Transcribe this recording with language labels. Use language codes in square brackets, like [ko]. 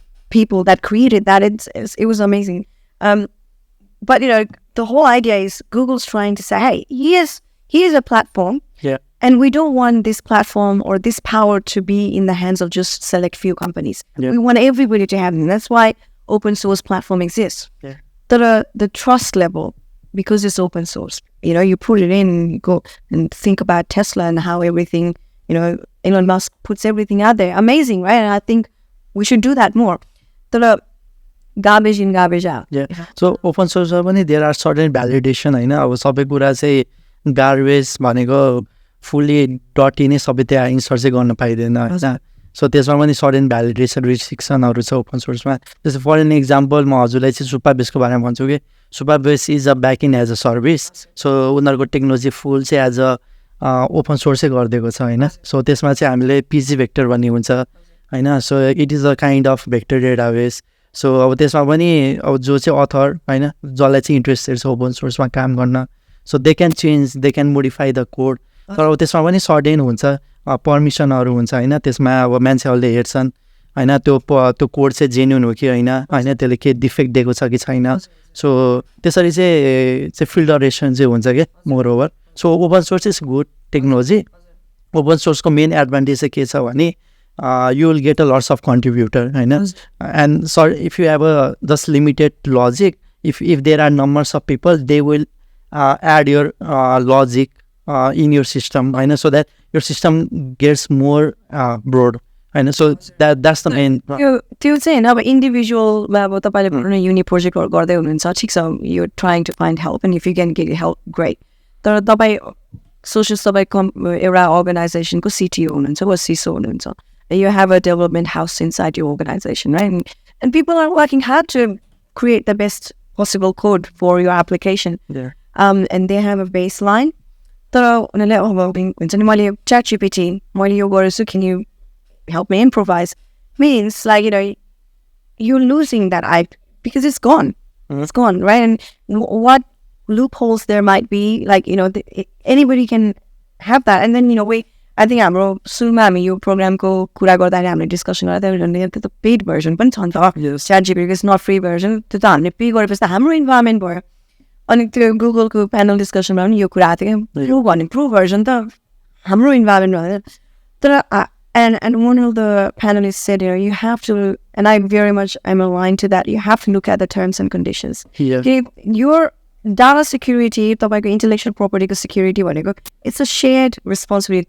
[en] people that created that it was amazing but the whole idea is Google's trying to say hey here's a platform and we don't want this platform or this power to be in the hands of just select few companies we want everybody to have them that's why open source platform exists the trust level because it's open source you put it in and you go and think about Tesla and how everything Elon Musk puts everything out there amazing right and I think we should do that more तर garbage in garbage out [ne] so open source पनि there are certain validation होइन अब सबै कुरा चाहिँ garbage भनेको fully डटी नै सबै त्यहाँ इन्सर्ट चाहिँ गर्न पाइँदैन होइन सो त्यसमा पनि सर्टेन भ्यालिडेसन रिस्ट्रिक्सनहरू छ ओपन सोर्समा जस्तो फर एन इक्जाम्पल म हजुरलाई चाहिँ सुपाबेसको बारेमा भन्छु कि [en] Supabase is a backend as a service [ne] so उनीहरूको टेक्नोलोजी फुल चाहिँ एज अ ओपन सोर्सै गरिदिएको छ होइन सो त्यसमा चाहिँ हामीले पिजी भेक्टर भन्ने हुन्छ होइन so [en] it is a kind of vector database [ne] so अब त्यसमा पनि अब जो चाहिँ अथर होइन जसलाई चाहिँ इन्ट्रेस्टेड छ ओपन सोर्समा काम गर्न so [en] they can change they can modify the code [ne] तर अब त्यसमा पनि सर्टेन हुन्छ पर्मिसनहरू हुन्छ होइन त्यसमा अब मान्छेहरूले हेर्छन् होइन त्यो कोड चाहिँ जेन्युन हो कि होइन त्यसले के डिफेक्ट दिएको छ कि छैन सो त्यसरी चाहिँ फिल्टरेसन चाहिँ हुन्छ क्या more over [en] So open source is good technology. Open source को main advantage [ne] चाहिँ के छ भने [en] you will get a lots of contributor होइन. And so if you have a just limited logic, if there are numbers of people, they will add your logic in your system होइन, so that your system gets more broad होइन. So that's the main. [ne] त्यो चाहिँ अब individual अब तपाईँले युनि प्रोजेक्टहरू गर्दै हुनुहुन्छ ठिक छ, [en] You trying to find help and if you can get help great. [ne] तर तपाईँ सोसियल तपाईँ एउटा अर्गनाइजेसनको सिटिओ हुनुहुन्छ वा सिसो हुनुहुन्छ. [en] You have a development house inside your organization, right? And people are working hard to create the best possible code for your application. Yeah. And they have a baseline. So, ChatGPT, can you help me improvise? Means like, you're losing that IP because it's gone. Mm-hmm. It's gone, right? And what loopholes there might be, like, anybody can have that. [ne] And then, I think हाम्रो सुरुमा हामी यो प्रोग्रामको कुरा गर्दाखेरि हामीले discussion गर्दा त्यो त पेड भर्जन पनि छ नि त, [en] ChatGPT is not free version, [ne] त्यो त हामीले पे गरेपछि त हाम्रो इन्भाइरोमेन्ट भयो. अनि त्यो गुगलको प्यानल डिस्कसनमा पनि यो कुरा आएको थियो क्या, प्रो भने प्रो भर्जन त हाम्रो इन्भाइरोमेन्ट भयो. [en] तर and one of the panelists said, you have to, and I very much am aligned to that, you have to look at the terms and conditions. Your data security, [ne] तपाईँको intellectual property को security भनेको, [en] it's a shared responsibility.